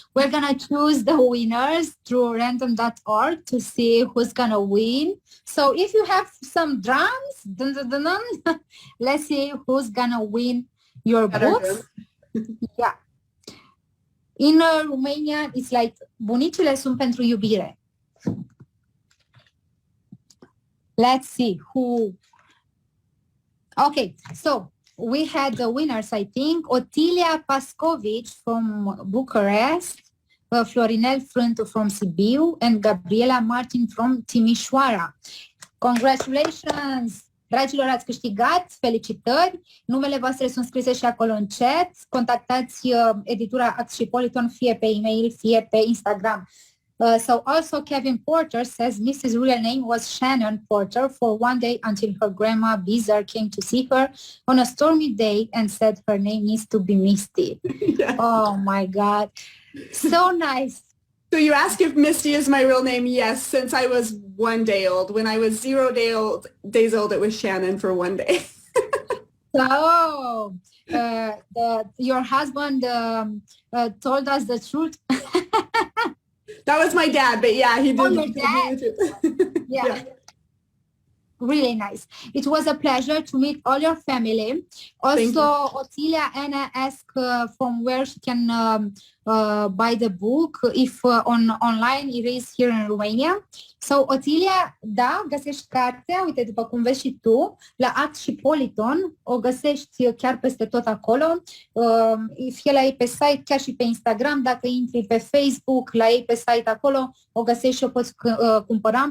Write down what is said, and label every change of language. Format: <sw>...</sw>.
<en>We're gonna choose the winners through random.org to see who's gonna win. So if you have some drums, dun, dun, dun, dun, let's see who's gonna win your books. Yeah. In Romania, it's like</en> <ro>Bunicile sunt pentru iubire.</ro> <en>Let's see who. Okay, so we had the winners, I think. Otilia Pascovic from Bucharest, Florinel Frântu from Sibiu, and Gabriela Martin from Timișoara. Congratulations!</en> <ro>Dragilor, ați câștigat, felicitări! Numele voastre sunt scrise și acolo în chat. Contactați editura Act și Politon fie pe e-mail, fie pe Instagram.</ro> <en>So also Kevin Porter says Mrs. real name was Shannon Porter for one day until her grandma Bizarre came to see her on a stormy day and said her name needs to be Misty. Yeah. Oh my God. So nice. So you ask if Misty is my real name? Yes, since I was 1 day old. When I was 0 days old, it was Shannon for 1 day. So your husband told us the truth. That was my dad, but yeah, he did. Oh, your dad. Yeah. Really nice. It was a pleasure to meet all your family. Also, Otilia Anna asked from where she can buy the book, if online it is here in Romania.</en> <ro>So, Otilia, da, găsești cartea, uite, după cum vezi și tu, la Act și Politon, o găsești chiar peste tot acolo, fie la ei pe site, chiar și pe Instagram, dacă intri pe Facebook, la ei pe site acolo, o găsești și o poți cumpăra.</ro>